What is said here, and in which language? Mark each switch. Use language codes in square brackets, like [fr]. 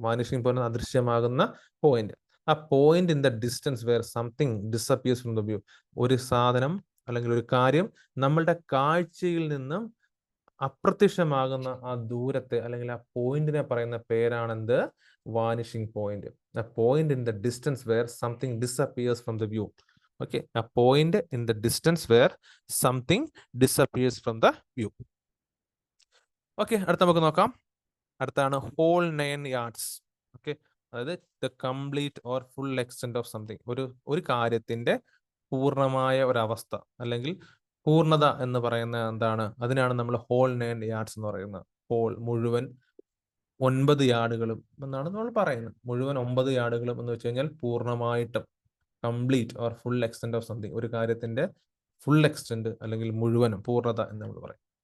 [en] vanishing point [ml] അദൃശ്യമാകുന്ന [en] Point. ആ point in the distance where something disappears from the view. [ml] ഒരു സാധനം അല്ലെങ്കിൽ ഒരു കാര്യം നമ്മളുടെ കാഴ്ചയിൽ നിന്നും അപ്രത്യക്ഷമാകുന്ന ആ ദൂരത്തെ അല്ലെങ്കിൽ ആ പോയിന്റിനെ പറയുന്ന പേരാണെന്ത്? [en] Vanishing point. a point in the distance where something disappears from the view. Okay, a point in the distance where something disappears from the view. [ml] Okay, അടുത്ത നമുക്ക് നോക്കാം. അടുത്താണ് [en] whole 9 yards. Okay, [ml] അതായത് [en] the complete or full extent of something. [ml] ഒരു കാര്യത്തിന്റെ പൂർണ്ണമായ ഒരവസ്ഥ അല്ലെങ്കിൽ പൂർണ്ണത എന്ന് പറയുന്ന എന്താണ്? അതിനാണ് നമ്മൾ whole 9 yards എന്ന് പറയുന്നത്. ഹോൾ മുഴുവൻ 9 യാർഡുകളും എന്നാണ് നമ്മൾ പറയുന്നത്. മുഴുവൻ 9 യാർഡുകളും എന്ന് വെച്ച് കഴിഞ്ഞാൽ പൂർണ്ണമായിട്ടും, [en] complete or full extent of something, [ml] ഒരു കാര്യത്തിന്റെ ഫുൾ എക്സ്റ്റെന്റ് അല്ലെങ്കിൽ മുഴുവൻ പൂർണ്ണത എന്ന് നമ്മൾ പറയും.